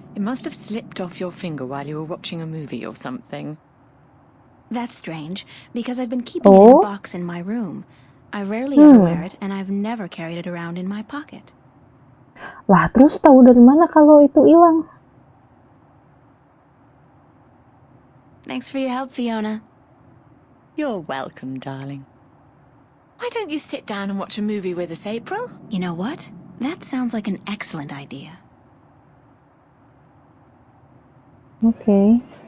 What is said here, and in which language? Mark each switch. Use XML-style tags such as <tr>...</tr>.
<en>It must have slipped off your finger while you were watching a movie or something. That's strange, because I've been keeping it in a box in my room. I rarely ever wear it, and I've never carried it around in my pocket.</en> <id>Lah, terus tahu dari mana kalau itu hilang?</id> <en>Thanks for your help, Fiona. You're welcome, darling. Why don't you sit down and watch a movie with us, April? You know what? That sounds like an excellent idea.</en> <id>Oke.</id>